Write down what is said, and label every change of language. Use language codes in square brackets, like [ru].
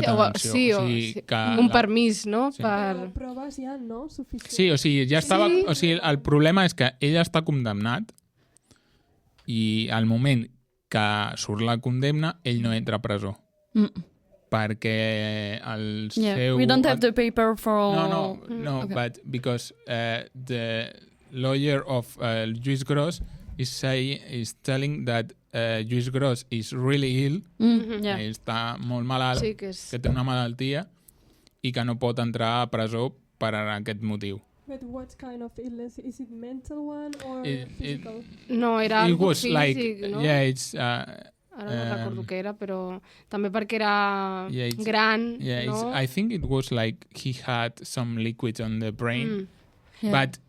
[ca] denúncia, detenció. Un permís, no? Sí. Però proves ja, no? Suficient. Sí, o sigui, ja estava... Sí. O sigui, el problema és que ell està condemnat i al moment que surt la condemna, ell no entra a presó. Perquè el seu... [en] We don't have the paper for... No, okay. But because the lawyer of Lluís Gros is telling that Lluís Gros is really ill, [ca] està molt malalt, que té una malaltia i que no pot entrar a presó per aquest motiu. [en] But what kind of illness? Is it mental one or physical? [ca] No, era algo físic, [en] like, [ca] no? [en] Yeah, it's... [ca] Ara no recordo què era, però també perquè era gran, no? [en] I think it was like he had some liquids on the brain, but...